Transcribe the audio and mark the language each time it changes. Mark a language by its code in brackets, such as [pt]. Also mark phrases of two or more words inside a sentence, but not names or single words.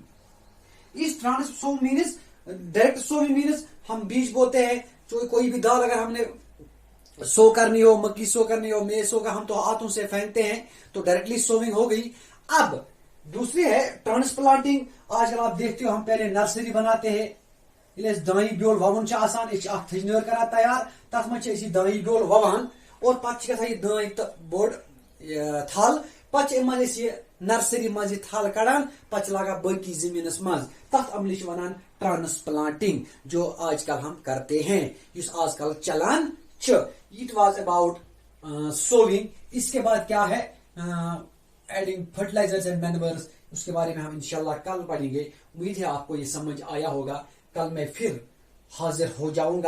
[hi] इस [en] transsowing means, direct sowing means [hi] हम बीज बोते हैं। जो कोई भी दाल अगर हमने सो करनी हो, मक्की सो करनी हो, मेज सो का, हम तो हाथों से फेंकते हैं, तो [en] directly sowing [hi] हो गई। अब दूसरी है ट्रांसप्लांटिंग। आजकल आप देखते हो हम पहले नर्सरी बनाते हैं, [ks] दाई ब्योल ववन आसान, थजनर करा तैयार, तथ मज दाई ब्योल ववान, और पे गई दाई तो बोड़ थल, पे नर्सरी मज थल कड़ान, पे लगा बाकी जमीनस मज, तथ अमल वनान ट्रांसप्लांटिंग, [hi] जो आजकल हम करते हैं, [ks] इस आजकल चलान। [en] it was about sowing. [hi] इसके बाद क्या है, [en] adding fertilizers and manures, [hi] उसके बारे में हम इंशाल्लाह कल पढ़ेंगे। उम्मीद है आपको ये समझ आया होगा। कल मैं फिर हाजिर हो जाऊंगा।